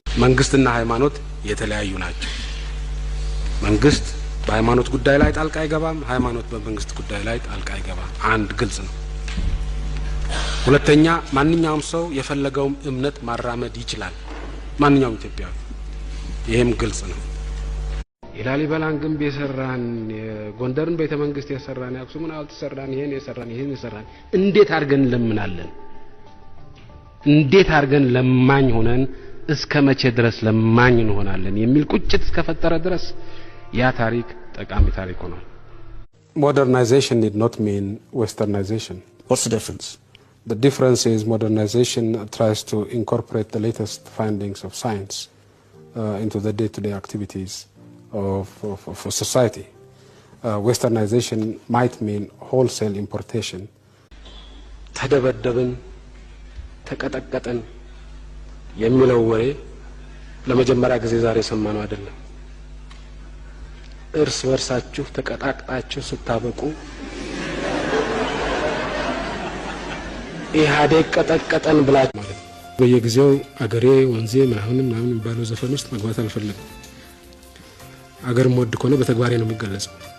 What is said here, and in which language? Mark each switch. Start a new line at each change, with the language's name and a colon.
Amharic: መንግስትና ሃይማኖት የተለያዩ ናቸው። መንግስት በሃይማኖት ጉዳይ ላይ ጣልቃ አይገባም፣ ሃይማኖት በመንግስት ጉዳይ ላይ ጣልቃ አይገባም። አንድ ግልጽ ነው። ሁለተኛ ማንኛውም ሰው የፈለገው እምነት ማራመድ ይችላል፣ ማንኛውም ኢትዮጵያዊ። ይሄም ግልጽ ነው። የላሊበላን ግንብ የሰራን፣ የጎንደርን ቤተ መንግስት የሰራን፣ የአክሱምን ሐውልት የሰራን፣ ይሄን የሰራን እንዴት አድርገን እንለምናለን? እንዴት አድርገን ለማኝ ሆነን እስከ መቼ ድረስ ለማኝ እንሆናለን የሚል ቁጭት እስከፈጠረ ድረስ ያ ታሪክ ጠቃሚ ታሪክ ሆኗል።
English: Modernization did not mean westernization. What's the difference? The difference is modernization tries to incorporate the latest findings of science into the day-to-day activities of society. Westernization might mean wholesale importation.
Amharic: ተደበደብን ተቀጠቀጠን የሚለው ወሬ ለመጀመሪያ ጊዜ ዛሬ ሰማነው አይደለም። እርስ በርሳችሁ ተቀጣቅጣችሁ ስታበቁ ኢህአዴግ ቀጠቀጠን ብላችሁ ማለት ነው። በየጊዜው አገሬ ወንዜ ምናምን የሚባለው ዘፈን ውስጥ መግባት አልፈለግም። አገር ሞድ ከሆነ በተግባሬ ነው የሚገለጸው።